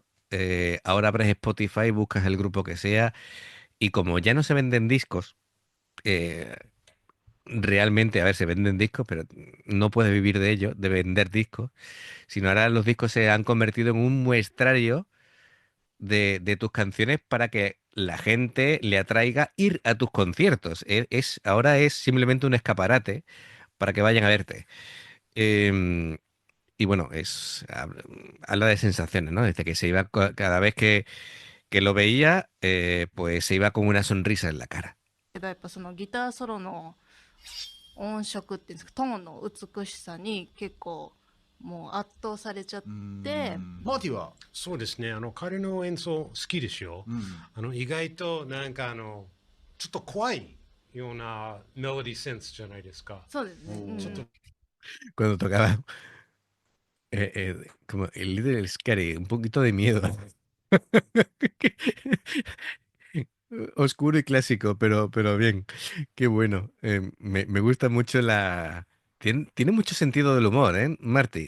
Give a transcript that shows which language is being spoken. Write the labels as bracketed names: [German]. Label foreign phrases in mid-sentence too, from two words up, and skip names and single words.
[Spanish] Ahora abres Spotify, buscas el grupo que sea, y como ya no se venden discos, eh, realmente, a ver, se venden discos, pero no puedes vivir de ello, de vender discos, sino ahora los discos se han convertido en un muestrario de tus canciones para que la gente le atraiga ir a tus conciertos. Ahora es simplemente un escaparate para que vayan a verte. Em, y bueno, habla de sensaciones, ¿no? Desde que se iba, cada vez que lo veía, pues se iba con una sonrisa en la cara. [Japanese] やっぱそのギターソロの音色っていうんですか、トーンの美しさに結構もう圧倒されちゃって、マーティは、そうですね。彼の演奏好きですよ。意外となんかちょっと怖いようなメロディーセンスじゃないですか。そうですね。うんちょっと [Spanish] Cuando tocaba como el líder del Scary, un poquito de miedo. Oscuro y clásico, pero bien, qué bueno. Me gusta mucho tiene mucho sentido del humor, ¿eh, Marty?